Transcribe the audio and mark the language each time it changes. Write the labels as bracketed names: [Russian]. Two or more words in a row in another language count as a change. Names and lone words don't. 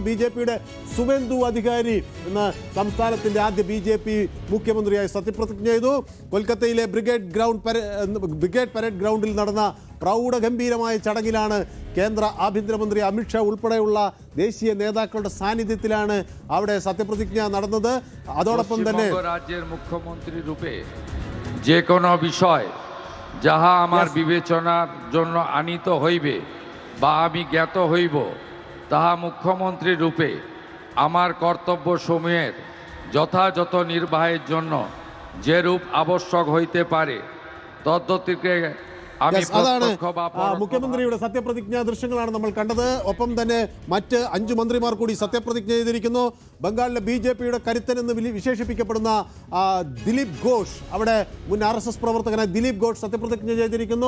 [Malayalam] BJPയുടെ സുവേന്ദു അധികാരി എന്ന സംസ്ഥാനത്തിന്റെ ആദ്യ BJP മുഖ്യമന്ത്രിയായി സത്യപ്രതിജ്ഞ ചെയ്തു. കൊൽക്കത്തയിലെ ബ്രിഗേഡ് പരേഡ് ഗ്രൗണ്ടിൽ നടന്ന പ്രൗഢഗംഭീരമായ ചടങ്ങിലാണ് കേന്ദ്ര ആഭ്യന്തരമന്ത്രി അമിത്ഷാ ഉൾപ്പെടെയുള്ള ദേശീയ നേതാക്കളുടെ സാന്നിധ്യത്തിലാണ് അവിടെ സത്യപ്രതിജ്ഞ നടന്നത്. അതോടൊപ്പം തന്നെ [Bangla] রাজ্যের মুখ্যমন্ত্রী রূপে যে কোনো বিষয় যাহা আমার বিবেচনার জন্য আনিত হইবে বা আমি জ্ঞাত হইব, তাহা মুখ্যমন্ত্রী রূপে আমার কর্তব্য সমূহের যথাযথ নির্বাহের জন্য যে রূপ আবশ্যক হইতে পারে তদ্গতিকে [Malayalam] അതാണ് മുഖ്യമന്ത്രിയുടെ സത്യപ്രതിജ്ഞാ ദൃശ്യങ്ങളാണ് നമ്മൾ കണ്ടത്. ഒപ്പം തന്നെ മറ്റ് 5 മന്ത്രിമാർ കൂടി സത്യപ്രതിജ്ഞ ചെയ്തിരിക്കുന്നു. ബംഗാളിലെ BJPയുടെ കരുത്തൻ എന്ന് വിശേഷിപ്പിക്കപ്പെടുന്ന ദിലീപ് ഘോഷ്, അവിടെ മുൻ RSS പ്രവർത്തകനായ ദിലീപ് ഘോഷ് സത്യപ്രതിജ്ഞ ചെയ്തിരിക്കുന്നു.